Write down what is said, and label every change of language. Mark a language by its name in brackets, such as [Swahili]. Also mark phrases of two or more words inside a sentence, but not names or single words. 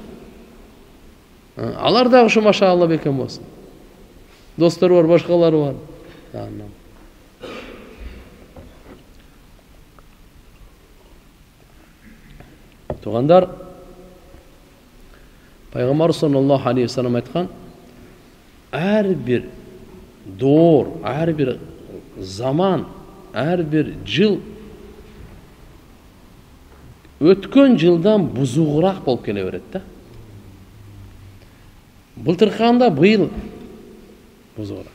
[Kyrgyz] Алар да ушу машаалла бекем болсун. Достору бар, башкалары бар. Тугандар, Пайгамбар [Arabic] صلى الله عليه وسلم [Kyrgyz] айткан, ар бир доор, ар бир заман, ар бир жыл өткөн жылдан бузугураак болуп келе берет да. Былтырканда быйыл бузугураак.